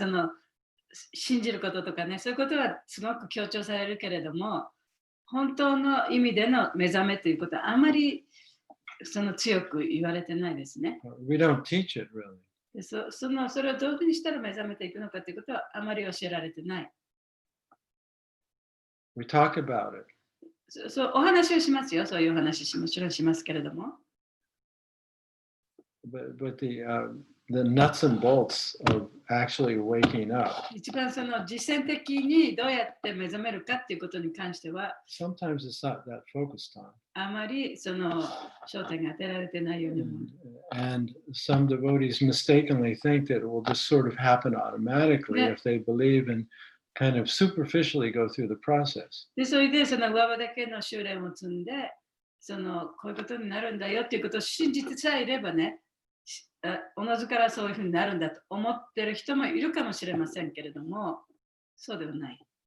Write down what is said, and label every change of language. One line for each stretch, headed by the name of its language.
Japanese: とか信じることとかね、そういうことはすごく強調されるけれども、本当の意味での目覚めということはあまり強く言われてないですね。
English: We don't teach it really.
Japanese: でそれをどういうふうにしたら目覚めていくのかということはあまり教えられてない。
English: We talk about it.
Japanese: そうお話をしますよ。そういうお話もちろんしますけれども。
English: But the nuts and bolts of actually waking up.
Japanese: 一番その実践的にどうやって目覚めるかっていうことに関しては、
English: Sometimes it's not that focused on.
Japanese: あまりその焦点が当てられてないように思う。
English: And some devotees mistakenly think that it will just sort of happen automatically if they believe and kind of superficially go through the process.
Japanese: で、それでその上場だけの修練を積んで、こういうことになるんだよっていうことを信じてさえいればね、おのずからそういうふうになるんだと思ってる人もいるかもしれませんけれども、そうではない。